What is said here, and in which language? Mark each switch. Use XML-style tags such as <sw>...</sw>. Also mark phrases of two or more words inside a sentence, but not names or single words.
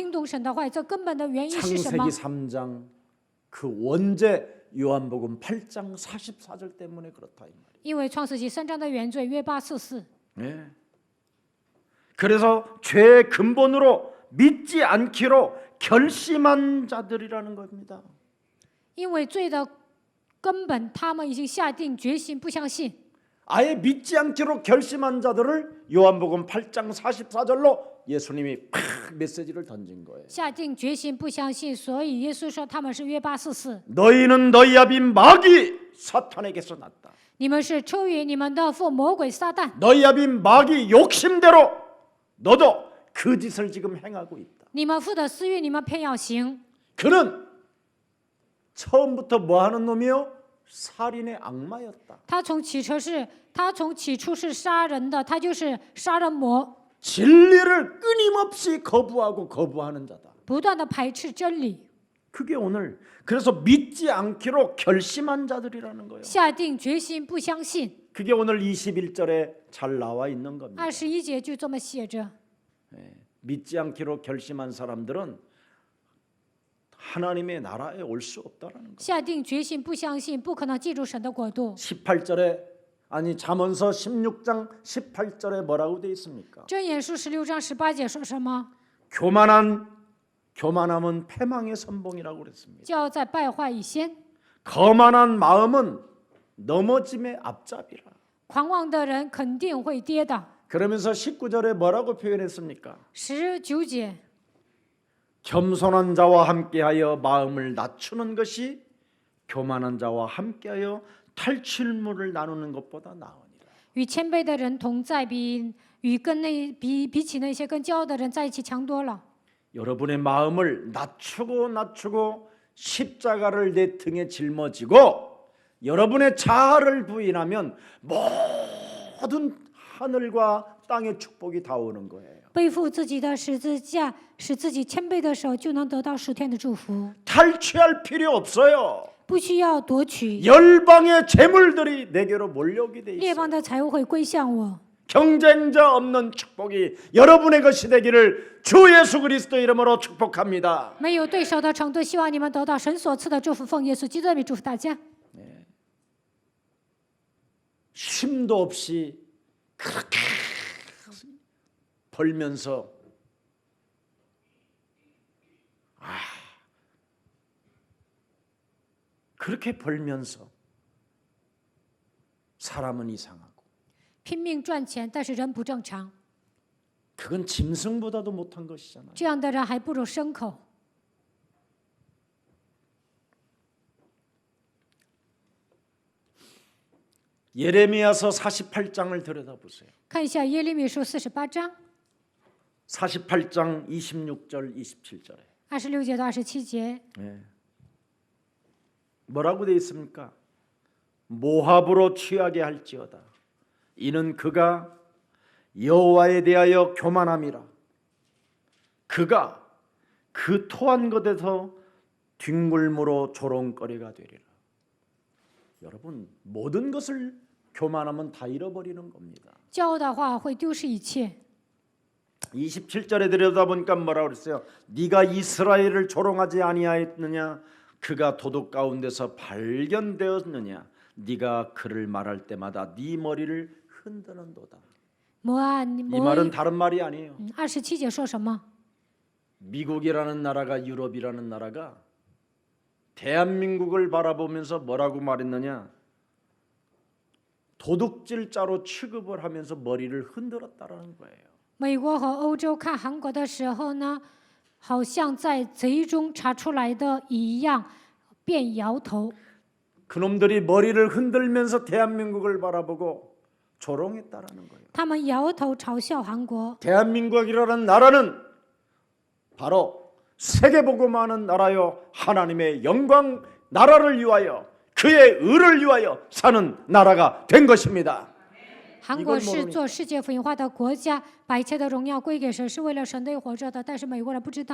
<ko>창세기 ？3장 그 원죄 요한복음 8장 44절 때문에 그렇다 이 말이에요.</ko> <zh>因为创世纪3章的原罪约844，</zh> <ko>예. 그래서 죄의 근본으로 믿지 않기로 결심한 자들이라는 겁니다.</ko> <zh>因为罪的根本，他们已经下定决心不相信。</zh> <ko>아예 믿지 않기로 결심한 자들을 요한복음 8장 44절로 예수님이 팍 메시지를 던진 거예요.</ko> <zh>下定决心不相信，所以耶稣说他们是约844。</zh> <ko>너희는 너희 아비인 마귀 사탄에게서 났다.</ko> <zh>你们是出于你们的父魔鬼撒旦，</zh> <ko>너희 아비인 마귀 욕심대로 너도 그 짓을 지금 행하고 있다.</ko> <zh>你们父的私欲，你们偏要行。</zh> <ko>그는 처음부터 뭐 하는 놈이요? 살인의 악마였다.</ko> <zh>他从起初是杀人的，他就是杀人魔，</zh> <ko>진리를 끊임없이 거부하는 자다.</ko> <zh>不断的排斥真理，</zh> <ko>그게 오늘 그래서 믿지 않기로 결심한 자들이라는 거예요.</ko> <zh>下定决心不相信。</zh> <ko>그게 오늘 21절에 잘 나와 있는 겁니다.</ko> <zh>21 节就这么写着。</zh> <ko>믿지 않기로 결심한 사람들은 하나님의 나라에 올 수 없다라는 거예요.</ko> <zh>下定决心不相信，不可能进入神的国度。</zh> <ko>18절에 아니 잠언서 16장 18절에 뭐라고 돼 있습니까?</ko> <zh>箴言书16章18节说什么？</zh> <ko>교만함은 패망의 선봉이라고 그랬습니다.</ko> <zh>叫在败坏以先，</zh> <ko>거만한 마음은 넘어짐의 앞잡이라.</ko> <zh>狂妄的人肯定会跌倒。</zh> <ko>그러면서 19절에 뭐라고 표현했습니까?</ko> <zh>19节，</zh> <ko>겸손한 자와 함께하여 마음을 낮추는 것이 교만한 자와 함께하여 탈취물을 나누는 것보다 나으니라.</ko> <zh>与谦卑的人同在，比起那些跟骄傲的人在一起强多了。</zh> <ko>여러분의 마음을 낮추고 십자가를 내 등에 짊어지고 여러분의 자아를 부인하면 모든 하늘과 땅의 축복이 다 오는 거예요.</ko> <zh>背负自己的十字架，使自己谦卑的时候，就能得到10天的祝福，</zh> <ko>탈취할 필요 없어요.</ko> <zh>不需要夺取。</zh> <ko>열방의 재물들이 내게로 몰려오게 돼</ko> <zh>列</zh> <ko>있어요.</ko> <zh>邦的财物会归向我，</zh> <ko>경쟁자 없는 축복이 여러분의 것이 되기를 주 예수 그리스도 이름으로 축복합니다.</ko> <zh>没有对手的程度。希望你们得到神所赐的祝福，奉耶稣基督的名祝福大家。</zh> <ko>쉼도 없이 그렇게 벌면서 그렇게 벌면서 사람은 이상하고</ko> <zh>拼命赚钱，但是人不正常，</zh> <ko>그건 짐승보다도 못한 것이잖아요.</ko> <zh>这样的人还不如牲口。</zh> <ko>예레미야서 48장을 들여다보세요.</ko> <zh>看一下耶利米书48章</zh> <ko>48장 26절 27절에</ko> <zh>26 节到27节，</zh> <ko>뭐라고 되어 있습니까? 모압으로 취하게 할지어다. 이는 그가 여호와에 대하여 교만함이라. 그가 그 토한 것에서 뒹굴므로 조롱거리가 되리라. 여러분 모든 것을 교만하면 다 잃어버리는 겁니다.</ko> <zh>骄傲的话会丢失一切。</zh> <ko>27절에 들여다보니까 뭐라고 그랬어요? 네가 이스라엘을 조롱하지 아니하였느냐? 그가 도둑 가운데서 발견되었느냐? 네가 그를 말할 때마다 네 머리를 흔드는도다.</ko> <zh>摩</zh> <ko>이 말은 다른 말이 아니에요.</ko> <zh>27 节说什么？</zh> <ko>미국이라는 나라가 유럽이라는 나라가 대한민국을 바라보면서 뭐라고 말했느냐? 도둑질자로 취급을 하면서 머리를 흔들었다라는 거예요.</ko> <zh>美国和欧洲看韩国的时候呢，好像在贼中查出来的一样，便摇头。</zh> <ko>그놈들이 머리를 흔들면서 대한민국을 바라보고 조롱했다라는 거예요.</ko> <zh>他们摇头嘲笑韩国。</zh> <ko>대한민국이라는 나라는 바로 세계복음하는 나라요 하나님의 영광 나라를 위하여 그의 의를 위하여 사는 나라가 된 것입니다.</ko> <zh>韩国是做世界福音化的国家，把一切的荣耀归给神，是为了神的活着的。但是美国人不知道，</zh>